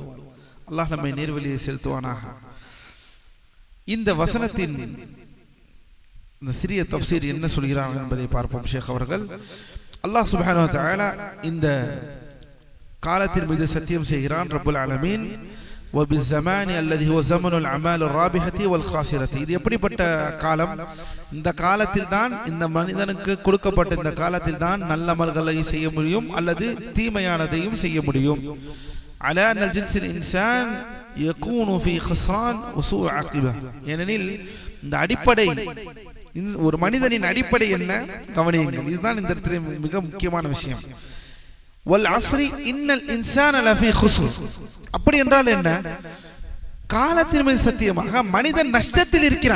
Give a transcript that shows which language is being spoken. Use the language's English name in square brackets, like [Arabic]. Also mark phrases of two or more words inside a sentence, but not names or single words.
[Tamil] அல்லாஹ் நம்மை நேர்வழியை செலுத்துவானாக. இந்த வசனத்தின் இந்த சிறிய தஃப்சீர் என்ன சொல்கிறார்கள் என்பதை பார்ப்போம். ஷேக் அவர்கள் அல்லாஹ் [Arabic] سبحانه وتعالى [Tamil] இந்த காலத்தின் மீது சத்தியம் செய்கிறான். [Arabic] رب العالمين وبالزمان الذي هو زمن الاعمال الرابحه والخاسره. [Tamil] இது எப்படிப்பட்ட காலம்? இந்த காலத்தில் தான், இந்த மனிதனுக்கு கொடுக்கப்பட்ட இந்த காலத்தில் தான் நல்ல அமல்களை செய்ய முடியும் அல்லது தீமையானதையும் செய்ய முடியும். [Arabic] على ان الجنس الانسان يكون في خسران وسوء عاقبه. [Tamil] ஏனெனில் இந்த அடிப்படை, ஒரு மனிதனின் அடிப்படை என்ன கவனியுங்கள். இதுதான் இந்த இடத்துல மிக முக்கியமான விஷயம். [Arabic] والعصر إن الإنسان لفي خسر. [Tamil] அப்படி என்றால் என்ன? காலத்தின் மீது சத்தியமாக மனிதன் நஷ்டத்தில் இருக்கிறான்.